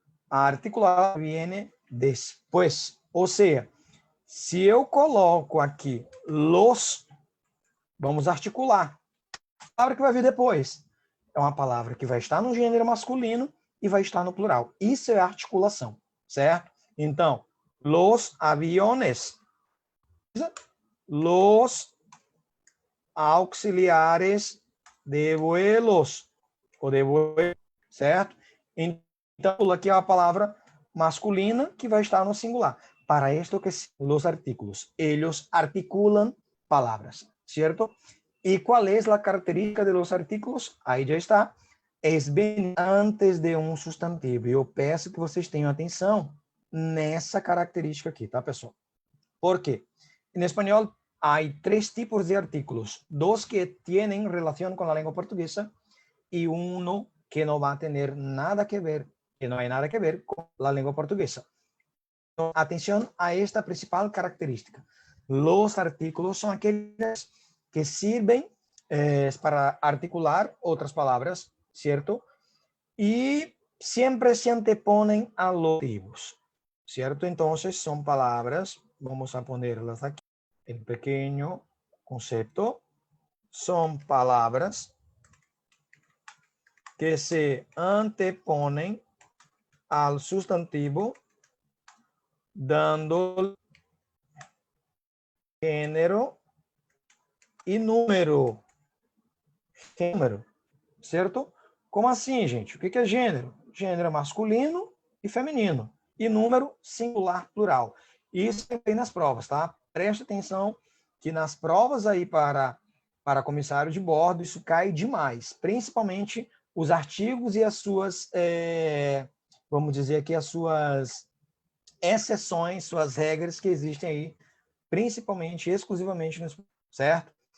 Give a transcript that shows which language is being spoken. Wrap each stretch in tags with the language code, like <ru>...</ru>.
<es>A articular viene después.</es> <pt>Ou seja, se eu coloco aqui los, vamos articular. A palavra que vai vir depois é uma palavra que vai estar no gênero masculino e vai estar no plural. Isso é articulação, certo?</pt> <es>Então, los aviones, los auxiliares de vuelos,</es> <pt>ou de vuelos, certo? Então, aqui é a palavra masculina que vai estar no singular.</pt> <es>Para esto que los artículos, ellos articulan palabras, ¿cierto? ¿Y cuál es la característica de los artículos?</es> <pt>Aí já está. Es bem antes de um substantivo. Eu peço que vocês tenham atenção nessa característica aqui, tá, pessoal?</pt> <es>¿Por quê? En espanhol hay tres tipos de artículos. Dos que tienen relación con la lengua portuguesa y uno que no va a tener nada que ver, que no hay nada que ver con la lengua portuguesa. Atención a esta principal característica. Los artículos son aquellos que sirven para articular otras palabras, ¿cierto? Y siempre se anteponen a los adjetivos, ¿cierto? Entonces son palabras, vamos a ponerlas aquí, en pequeño concepto, son palabras que se anteponen al sustantivo dando género e número.</es> <pt>Gênero, certo? Como assim, gente? O que é gênero? Gênero masculino e feminino. E número singular plural. Isso tem nas provas, tá? Preste atenção que nas provas aí para comissário de bordo, isso cai demais. Principalmente os artigos e as suas, vamos dizer aqui, as suas exceções, suas regras que existem aí, principalmente, exclusivamente, certo?</pt>